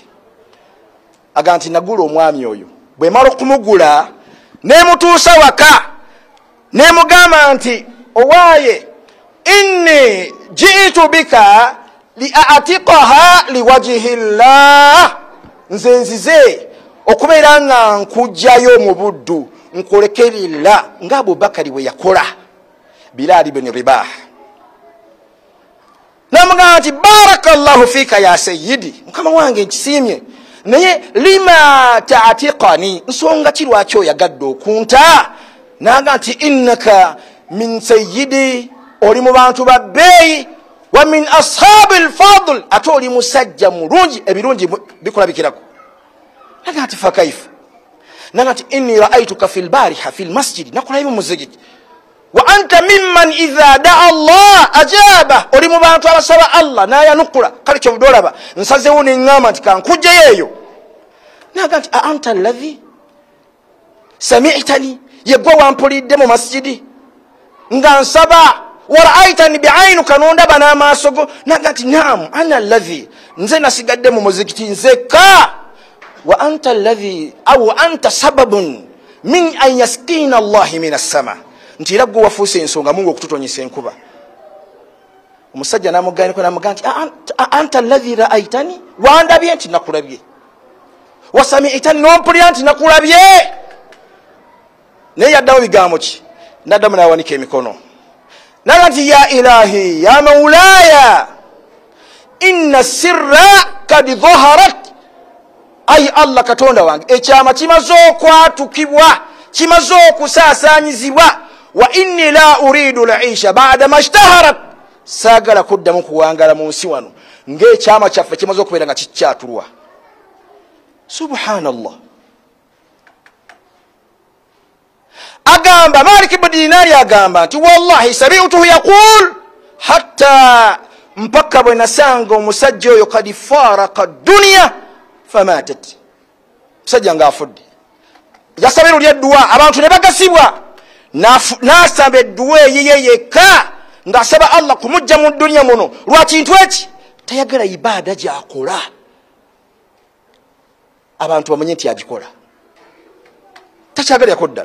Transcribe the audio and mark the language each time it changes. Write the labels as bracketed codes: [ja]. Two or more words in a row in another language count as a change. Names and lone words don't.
[lg] Agamba nti nagula omwami oyo bwe mala okumugula nemutuusa waka nemugamba nti owaaye [ar] إني جئت بك لأعتقها لوجه الله, [lg] nzenzize okubeera nga nkujjayo mu buddu nkolekerera nga Abubakari we yakola Bilal ibn Ribah. Namugamba nti [ar] بارك الله فيك يا سيدي, [lg] mukama wange nkisimye, naye [ar] لما تعتقني, [lg] nsonga ki lwaki oyagadde okunta? Naga nti [ar] إنك من سيدي, [lg] oli mu bantu ba bbeeyi, [ar] ومن أصحاب الفضل, [lg] ate oli musajja mulungi, ebirungi bikulabikirako. Naga nti [ar] فكيف, [lg] naga nti [ar] إني رأيتك البارحة في المسجد, [lg] nakulayo mu muzigiti, [ar] وأنت ممن إذا دعا الله أجاب, [lg] oli mu bantu abasaba Allah nayanukula. Kale kyo budolaba nsazewo n'engamba nti kankujjeyo eyo. Naga nti [ar] أنت الذي سمعتني, [lg] yegwe wampulidde mu masjidi nga nsaba, [ar] ورأيتني بعينك, [lg] nondaba n'amaaso go. Naga nti [ar] نعم أنا الذي, [lg] nze nasigadde mu muzikiti nzekka, [ar] وأنت الذي أو أنت سبب من أن يسقينا الله من السماء, [lg] nti era gwe wafuuse ensonga Mungu okututonyesa enkuba. Omusajja n'amugayinako n'amugamba nti [ar] أنت الذي رأيتني, [lg] wandabye nti nakulabye, wasami'tani, nompulira nti nakulabye. Naye yaddamu bigambo ki? Naddamu n'awanika emikono naga nti [ar] يا إلهي يا مولاي إن السر قد ظهرت, [lg] ay Allah katonda wange ekyama kimaze okwatukibwa, kimaze okusaasanyizibwa, [ar] وإني لا أريد العيش بعدما اشتهرت, [lg] saagala kuddamu kuwangala mu nsi wano ng'ekyama kyaffe kimaze okubeera nga kikyatulwa. Subhanallah. Agamba Malik ibn Dinari agamba nti [ar] والله سمعته يقول, [lg] hatta mpaka bwe nasanga omusajja oyo [ar] قد فارق الدنيا فمات, [lg] musajja ng'afudde. Yasaba eryo ly'edduwa, abantu ne bagasibwa, n'asaba edduwa eyiye yekka ng'asaba Allah kumujja mu dunya muno lwa kintu eki, tayagala ibaada gy'akola abantu bamanye nti agikola, takyagalako ddala.